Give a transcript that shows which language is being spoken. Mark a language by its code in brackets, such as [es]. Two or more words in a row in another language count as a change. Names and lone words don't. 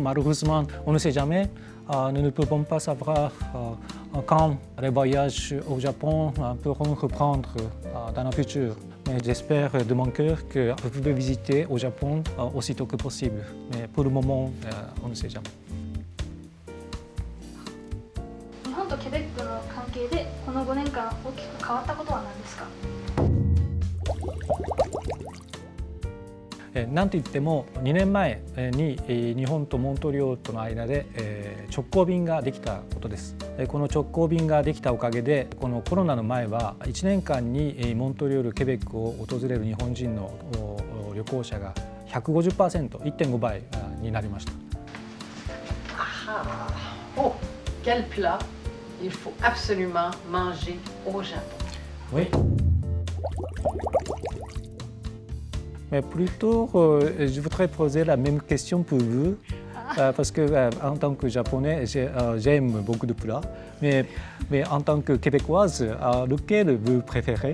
[fr] Malheureusement, on ne sait jamais. Nous ne pouvons pas savoir quand les voyages au Japon pourront reprendre dans le futur. Mais j'espère de mon cœur que vous pouvez visiter au Japon aussitôt que possible. Mais pour le moment, on ne sait jamais. [ja] 日本とケベックの関係でこの5年間大きく変わったことは何ですか？なんといっても2年前に日本とモントリオールとの間で直行便ができたことです。この直行便ができたおかげでこのコロナの前は1年間にモントリオール、ケベックを訪れる日本人の旅行者が 150%、1.5 倍になりました。 [fr] Oh, quel plat il faut absolument manger au Japon? Oui. Mais plutôt, je voudrais poser la même question pour vous, parce que en tant que Japonais, j'aime beaucoup de plats, mais en tant que Québécoise, lequel vous préférez?